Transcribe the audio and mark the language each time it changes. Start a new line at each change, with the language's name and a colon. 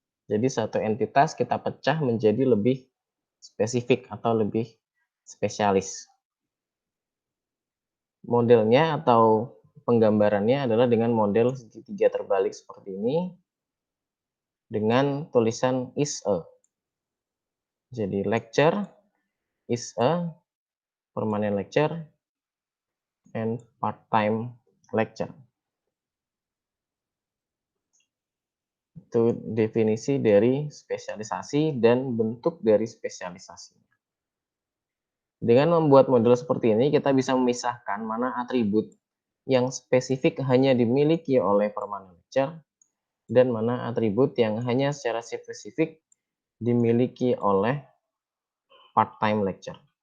Indonesian: Jadi satu entitas kita pecah menjadi lebih spesifik atau lebih spesialis. Modelnya atau penggambarannya adalah dengan model segitiga terbalik seperti ini dengan tulisan is a.
English: Jadi lecture is a permanent lecture and part-time lecture.
Indonesian: Itu definisi dari spesialisasi dan bentuk dari spesialisasi. Dengan membuat model seperti ini, kita bisa memisahkan mana atribut yang spesifik hanya dimiliki oleh permanent lecture dan mana atribut yang hanya secara spesifik dimiliki oleh part-time lecture.